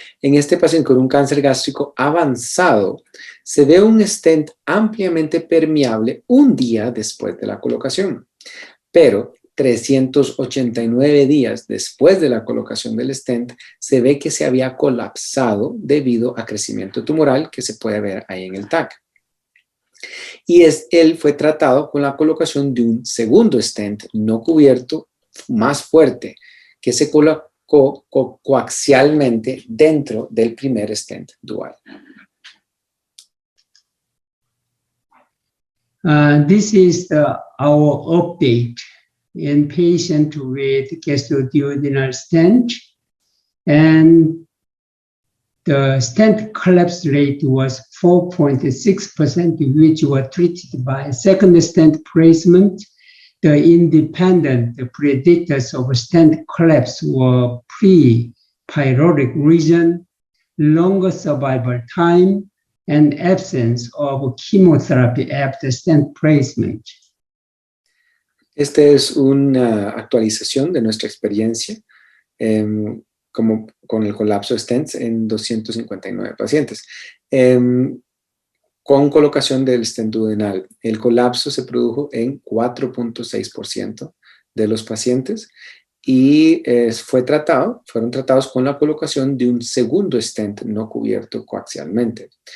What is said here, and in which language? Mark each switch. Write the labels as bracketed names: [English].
[Spanish] En este paciente con un cáncer gástrico avanzado, se ve un stent ampliamente permeable un día después de la colocación, pero 389 días después de la colocación del stent, se ve que se había colapsado debido a crecimiento tumoral que se puede ver ahí en el TAC. Y él fue tratado con la colocación de un segundo stent no cubierto más fuerte que se colocó coaxialmente dentro del primer stent dual. [English] This is our update in patient with gastroduodenal stent, and the stent collapse rate was 4.6%, which were treated by second stent placement. The independent predictors of stent collapse were pre-pyloric region, longer survival time, and absence of chemotherapy after stent placement. [Spanish] Esta es una actualización de nuestra experiencia con el colapso de stents en 259 pacientes. con colocación del stent duodenal. El colapso se produjo en 4.6% de los pacientes y fueron tratados con la colocación de un segundo stent no cubierto coaxialmente.